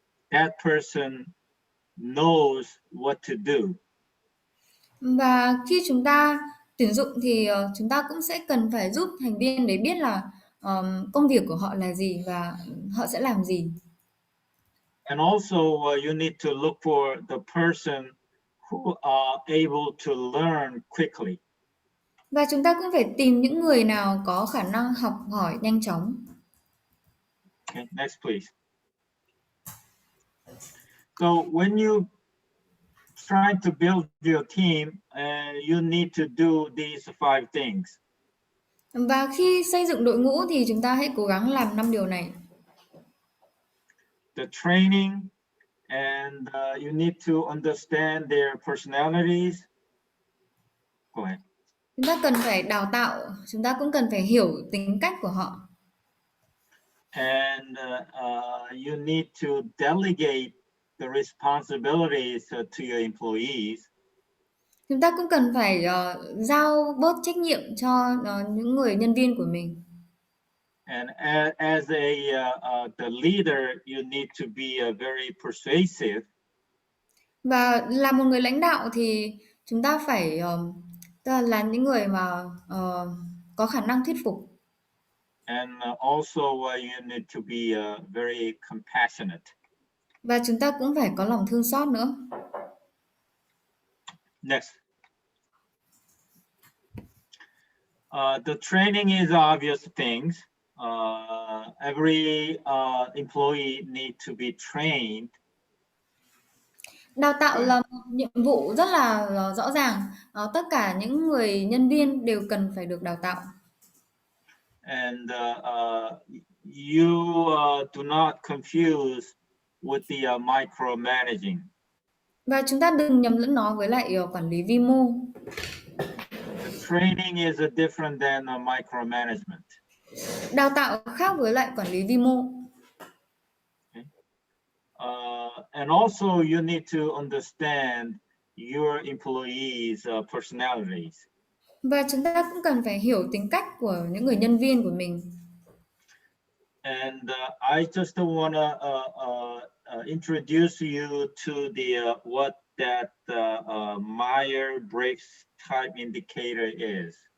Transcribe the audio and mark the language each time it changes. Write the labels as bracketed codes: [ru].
[en] That person knows what to do. [vi] Và khi chúng ta tuyển dụng thì chúng ta cũng sẽ cần phải giúp thành viên để biết là công việc của họ là gì và họ sẽ làm gì. [en] And also you need to look for the person who are able to learn quickly. [vi] Và chúng ta cũng phải tìm những người nào có khả năng học hỏi nhanh chóng. [en] Okay, next please. So when you try to build your team, you need to do these 5 things. [vi] Và khi xây dựng đội ngũ thì chúng ta hãy cố gắng làm 5 điều này. [en] The training, and you need to understand their personalities. Go ahead. [vi] Chúng ta cần phải đào tạo, chúng ta cũng cần phải hiểu tính cách của họ. [en] And you need to delegate the responsibilities to your employees. [vi] Chúng ta cũng cần phải giao bớt trách nhiệm cho những người nhân viên của mình. [en] And as the leader, you need to be very persuasive. [vi] Và là một người lãnh đạo thì chúng ta phải tức là những người mà có khả năng thuyết phục. [en] And also you need to be very compassionate. [vi] Và chúng ta cũng phải có lòng thương xót nữa. [en] Next. The training is obvious things. Every employee need to be trained. [vi] Đào tạo là một nhiệm vụ rất là rõ ràng. Tất cả những người nhân viên đều cần phải được đào tạo. [en] And you do not confuse with the micromanaging. [vi] Và chúng ta đừng nhầm lẫn nó với lại quản lý vi mô. [en] The training is different than micromanagement. [vi] Đào tạo khác với lại quản lý vi mô. [en] Okay. And also you need to understand your employees' personalities. [vi] Và chúng ta cũng cần phải hiểu tính cách của những người nhân viên của mình. [en] And I just want to introduce you to the what that Myers-Briggs type indicator is.